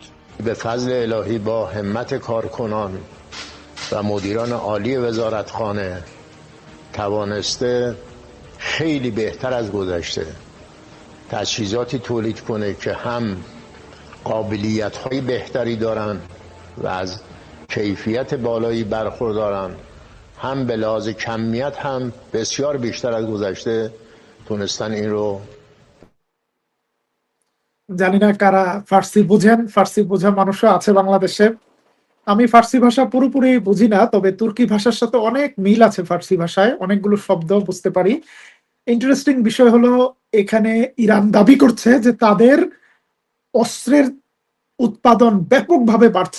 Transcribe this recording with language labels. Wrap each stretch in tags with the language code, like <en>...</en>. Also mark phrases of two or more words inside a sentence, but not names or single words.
<fa>به فضل الهی با همت کارکنان و مدیران عالی وزارتخانه توانسته خیلی بهتر از گذشته تجهیزاتی تولید کنه که هم قابلیت‌های بهتری دارن و از کیفیت بالایی برخوردارن، هم به لحاظ کمیت هم بسیار بیشتر از گذشته تونستن این رو।</fa> <bn>জানি না কারা ফার্সি বুঝেন, ফার্সি বোঝা মানুষও আছে বাংলাদেশে। আমি ফার্সি ভাষা পুরোপুরি বুঝি না, তবে তুর্কি ভাষার সাথে অনেক মিল আছে। ফার্সি ভাষায় অনেকগুলো শব্দ বুঝতে পারি। ইন্টারেস্টিং বিষয় হলো, এখানে ইরান দাবি করছে যে তাদের অস্ত্রের উৎপাদন ব্যাপকভাবে বাড়ছে।</bn>